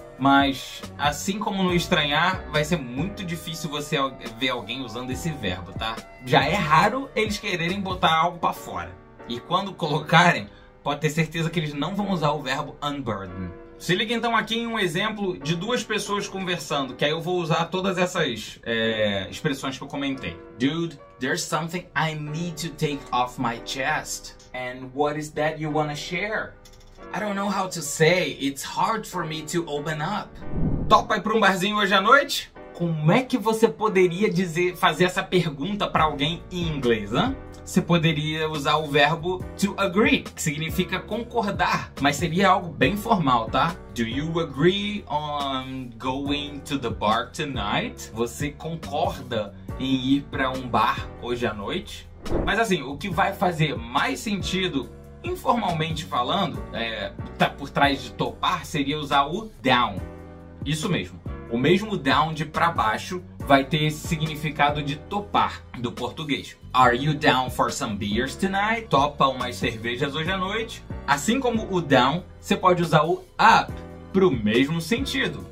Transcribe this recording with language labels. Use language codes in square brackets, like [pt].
[pt] Mas, assim como no estranhar, vai ser muito difícil você ver alguém usando esse verbo, tá? Já é raro eles quererem botar algo pra fora. E quando colocarem, pode ter certeza que eles não vão usar o verbo unburden. Se liga então aqui em um exemplo de duas pessoas conversando, que aí eu vou usar todas essas expressões que eu comentei. [en] Dude, there's something I need to take off my chest. And what is that you wanna share? I don't know how to say. It's hard for me to open up. [pt] Topa ir pra um barzinho hoje à noite? Como é que você poderia fazer essa pergunta para alguém em inglês, hein? Você poderia usar o verbo to agree, que significa concordar, mas seria algo bem formal, tá? [en] Do you agree on going to the bar tonight? [pt] Você concorda em ir para um bar hoje à noite? Mas assim, o que vai fazer mais sentido, informalmente falando, tá por trás de topar, seria usar o down. Isso mesmo. O mesmo down de para baixo vai ter esse significado de topar do português. [en] Are you down for some beers tonight? [pt] Topa umas cervejas hoje à noite. Assim como o down, você pode usar o up pro mesmo sentido.